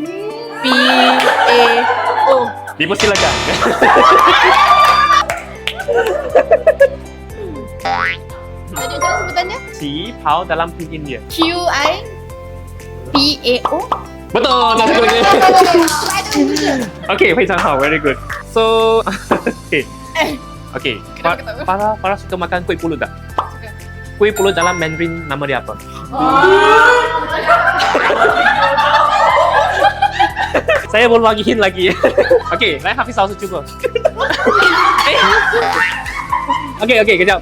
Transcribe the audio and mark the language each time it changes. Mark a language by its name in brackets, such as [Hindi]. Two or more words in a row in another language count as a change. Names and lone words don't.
[Malay] CHIPAO. Dipersilakan. Qi Pao dalam pinyin dia? QIPAO. Betul, tak satu lagi. [Chinese] Okay, 非常好, [English] very good. So, okay. [Malay] Okay, para suka makan kuih pulut tak? Kuih pulut dalam Mandarin nama dia apa? Saya belum bagi hint lagi. Okay,来 Hafiz langsung cuba. Okay, kejap.